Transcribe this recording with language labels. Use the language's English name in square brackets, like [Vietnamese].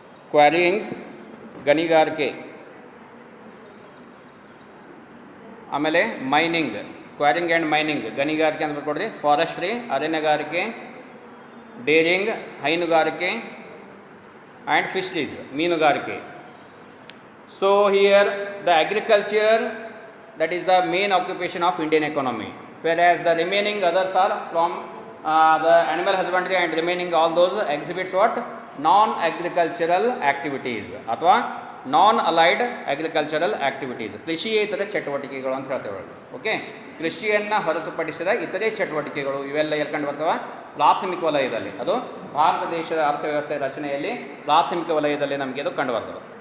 [Kannada] Quarrying, ಗಣಿಗಾರಿಕೆ, ಆಮೇಲೆ mining, quarrying and mining, ಗಣಿಗಾರಿಕೆ ಅಂತ ಬರ್ಕೊಡ್ರಿ. ಫಾರೆಸ್ಟ್ರಿ, ಅರಣ್ಯಗಾರಿಕೆ, ಡೇರಿಂಗ್, ಹೈನುಗಾರಿಕೆ, ಆ್ಯಂಡ್ ಫಿಶರೀಸ್, ಮೀನುಗಾರಿಕೆ. [English] So here the agriculture, that is the main occupation of Indian economy, whereas the remaining others are from the animal husbandry, and remaining all those exhibits what? Non-agricultural activities [Kannada] ಅಥವಾ [English] non-allied agricultural activities, [Kannada] ಕೃಷಿಯೇತರ ಚಟುವಟಿಕೆಗಳು ಅಂತ ಹೇಳ್ತೇವೆ. Okay, ಕೃಷಿಯನ್ನು ಹೊರತುಪಡಿಸಿದ ಇತರೆ ಚಟುವಟಿಕೆಗಳು ಇವೆಲ್ಲ ಎಲ್ಕೊಂಡು ಬರ್ತವೆ ಪ್ರಾಥಮಿಕ ವಲಯದಲ್ಲಿ. ಅದು ಭಾರತ ದೇಶದ ಅರ್ಥವ್ಯವಸ್ಥೆ ರಚನೆಯಲ್ಲಿ ಪ್ರಾಥಮಿಕ ವಲಯದಲ್ಲಿ ನಮಗೆ ಅದು ಕಂಡು ಬರ್ತದೆ.